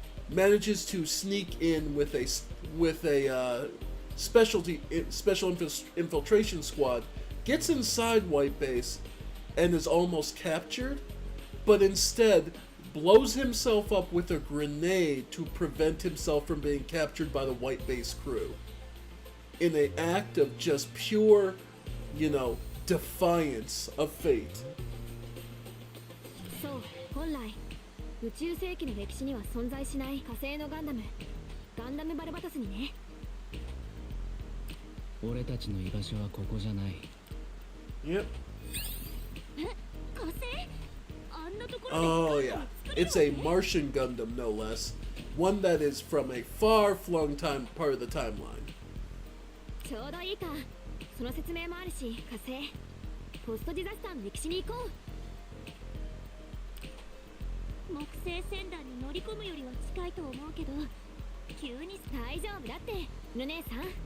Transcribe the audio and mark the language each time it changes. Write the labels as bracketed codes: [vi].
[en] manages to sneak in with a special infiltration squad, gets inside White Base, and is almost captured, but instead blows himself up with a grenade to prevent himself from being captured by the White Base crew. In an act of just pure, defiance of fate. [ja] そう、本来宇宙世紀の歴史には存在しない火星のガンダムバルバトスにね。俺たちの居場所はここじゃない。 [en] Yep. [ja] え、火星？あんなところで [en] Oh yeah. It's a Martian Gundam, no less. One that is from a far-flung part of the timeline. [ja] ちょうどいいか。その説明もあるし、火星ポストディザスターの歴史に行こう。木星船団に乗り込むよりは近いと思うけど、急に大丈夫だって、ルネさん。